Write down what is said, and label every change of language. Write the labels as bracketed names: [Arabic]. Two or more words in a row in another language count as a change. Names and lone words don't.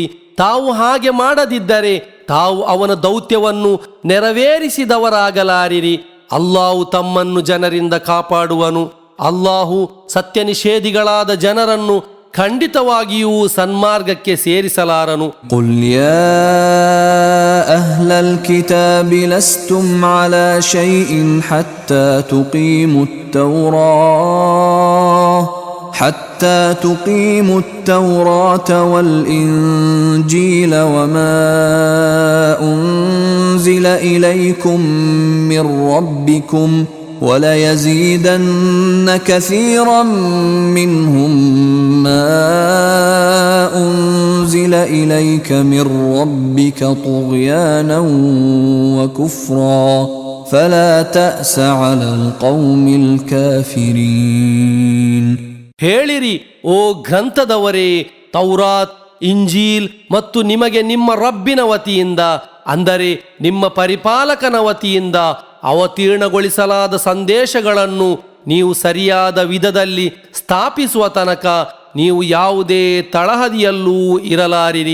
[Kannada] ತಾವು ಹಾಗೆ ಮಾಡದಿದ್ದರೆ ತಾವು ಅವನ ದೌತ್ಯವನ್ನು ನೆರವೇರಿಸಿದವರಾಗಲಾರಿರಿ. ಅಲ್ಲಾಹು ತಮ್ಮನ್ನು ಜನರಿಂದ ಕಾಪಾಡುವನು. ಅಲ್ಲಾಹು ಸತ್ಯ ನಿಷೇಧಿಗಳಾದ ಜನರನ್ನು ಖಂಡಿತವಾಗಿಯೂ ಸನ್ಮಾರ್ಗಕ್ಕೆ ಸೇರಿಸಲಾರನು. [Arabic] قل يا أهل الكتاب لستم على شيء حتى تقيموا التوراة والإنجيل وما أنزل إليكم من ربكم وليزيدن كثيرا منهم ما أنزل إليك من ربك طغيانا وكفرا فلا تأس على القوم الكافرين. [Kannada] ಹೇಳಿರಿ, ಓ ಗ್ರಂಥದವರೇ, ತೌರಾತ್, ಇಂಜೀಲ್ ಮತ್ತು ನಿಮಗೆ ನಿಮ್ಮ ರಬ್ಬಿನ ವತಿಯಿಂದ, ಅಂದರೆ ನಿಮ್ಮ ಪರಿಪಾಲಕನ ವತಿಯಿಂದ ಅವತೀರ್ಣಗೊಳಿಸಲಾದ ಸಂದೇಶಗಳನ್ನು ನೀವು ಸರಿಯಾದ ವಿಧದಲ್ಲಿ ಸ್ಥಾಪಿಸುವ ತನಕ ನೀವು ಯಾವುದೇ ತಳಹದಿಯಲ್ಲೂ ಇರಲಾರಿರಿ.